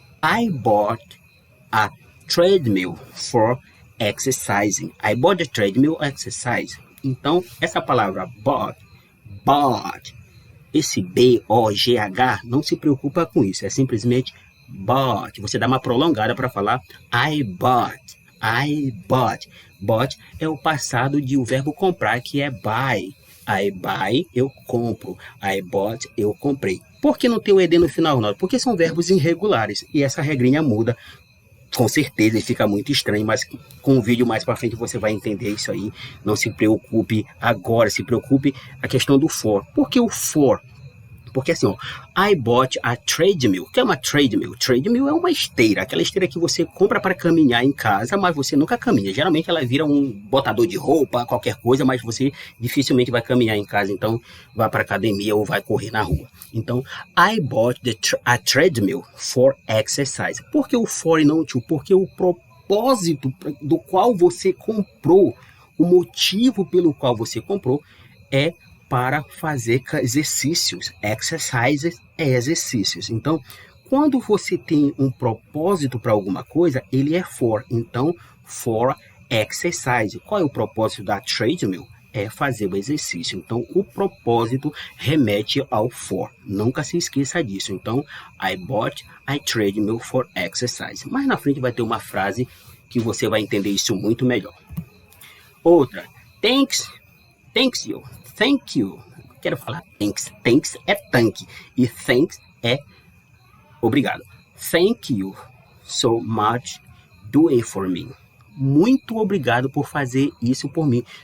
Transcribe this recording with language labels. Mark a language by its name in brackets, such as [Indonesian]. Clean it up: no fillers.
[English] I bought a treadmill for exercising. I bought a treadmill exercise. [Portuguese] Então, essa palavra bought, esse B-O-G-H, não se preocupa com isso. É simplesmente bought. Você dá uma prolongada para falar [English] I bought. I bought. [Portuguese] Bought é o passado de o verbo comprar, que é buy. [English] I buy, [Portuguese] eu compro. [English] I bought, [Portuguese] eu comprei. Por que não tem o ED no final, não? Porque são verbos irregulares. E essa regrinha muda. Com certeza, e fica muito estranho, mas com o vídeo mais para frente você vai entender isso aí. Não se preocupe agora, se preocupe a questão do for. Por que o for? Porque assim, ó, [English] I bought a treadmill. [Portuguese] O que é uma treadmill? Treadmill é uma esteira, aquela esteira que você compra para caminhar em casa, mas você nunca caminha. Geralmente ela vira um botador de roupa, qualquer coisa, mas você dificilmente vai caminhar em casa, então vai para academia ou vai correr na rua. Então, [English] I bought a treadmill for exercise. [Portuguese] Por que o for e não o to? Porque o propósito do qual você comprou, o motivo pelo qual você comprou é para fazer exercícios. Exercises é exercícios. Então, quando você tem um propósito para alguma coisa, ele é for. Então, [English] for exercise. [Portuguese] Qual é o propósito da treadmill? É fazer o exercício. Então, o propósito remete ao for. Nunca se esqueça disso. Então, [English] I bought a treadmill for exercise. [Portuguese] Mais na frente vai ter uma frase que você vai entender isso muito melhor. Outra. [English] Thanks you. Thank you. [Portuguese] Quero falar [English] thanks. [Portuguese] Thanks é tanque. E thanks é obrigado. [English] Thank you so much doing for me. [Portuguese] Muito obrigado por fazer isso por mim.